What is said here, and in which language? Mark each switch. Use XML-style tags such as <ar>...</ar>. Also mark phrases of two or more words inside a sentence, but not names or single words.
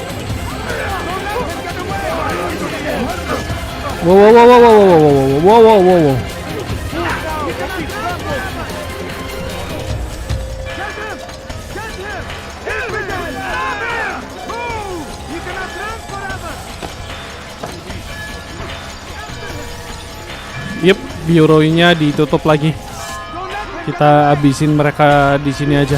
<en>Whoa, whoa, whoa, whoa, whoa, whoa, whoa, whoa, whoa, whoa. Yep,</en> <id>bioroinya ditutup lagi. Kita habisin mereka di sini aja.</id>